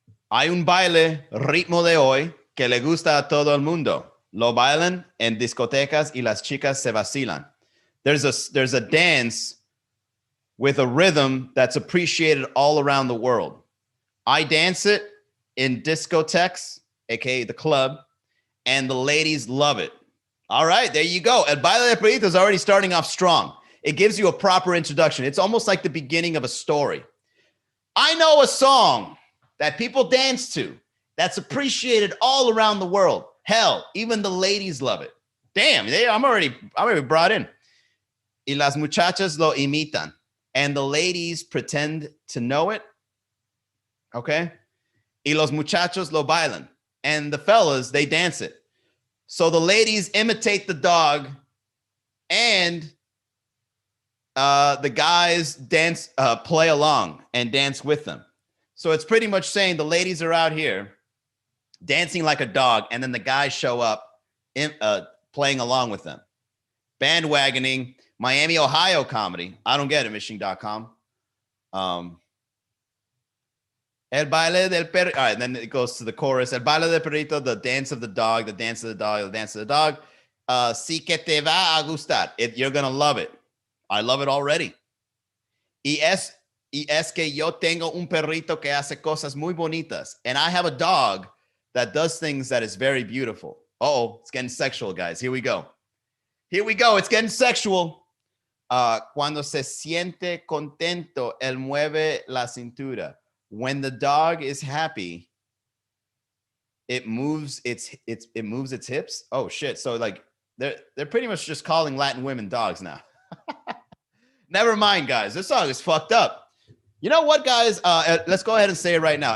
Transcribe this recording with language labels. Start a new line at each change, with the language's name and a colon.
Spanish: Hay un baile, ritmo de hoy, que le gusta a todo el mundo. Lo bailan en discotecas y las chicas se vacilan.
English: There's a dance with a rhythm that's appreciated all around the world. I dance it in discotheques, aka the club, and the ladies love it. All right, there you go. El baile de perrito is already starting off strong. It gives you a proper introduction. It's almost like the beginning of a story. I know a song that people dance to that's appreciated all around the world. Hell, even the ladies love it. Damn, I'm already brought in.
Spanish: Y las muchachas lo imitan.
English: And the ladies pretend to know it. Okay?
Spanish: Y los muchachos lo bailan.
English: And the fellas, they dance it. So the ladies imitate the dog and the guys play along and dance with them. So it's pretty much saying the ladies are out here dancing like a dog, and then the guys show up playing along with them. bandwagoning Miami, Ohio comedy. I don't get it, Mishing.com. El baile del perrito. All right, then it goes to the chorus. El baile del perrito, the dance of the dog, the dance of the dog, the dance of the dog.
Spanish: Sí que te va a gustar.
English: You're going to love it. I love it already.
Spanish: Y es que yo tengo un perrito que hace cosas muy bonitas.
English: And I have a dog that does things that is very beautiful. Uh-oh, it's getting sexual, guys. Here we go. Here we go. It's getting sexual.
Spanish: Cuando se siente contento, él mueve la cintura.
English: When the dog is happy, it moves its hips. Oh shit! So like they're pretty much just calling Latin women dogs now. Never mind, guys. This song is fucked up. You know what, guys? Let's go ahead and say it right now.